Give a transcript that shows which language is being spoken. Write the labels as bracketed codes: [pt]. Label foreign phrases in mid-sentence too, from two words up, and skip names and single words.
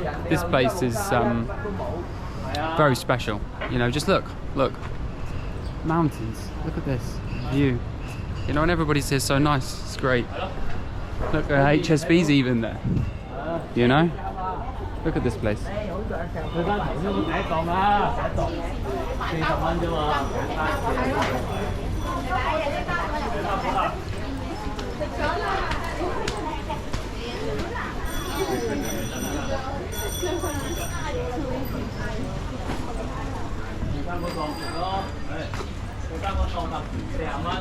[en] This place is very special. You know, just look, mountains. Look at this view. You know, and everybody's here so nice. It's great. Look, HSB's even there. You know, look at this place. [yue] 去翻頭先個第一檔啦，第一檔40蚊啫嘛，簡單嘅。去翻嗰檔咯，去翻嗰檔就40蚊。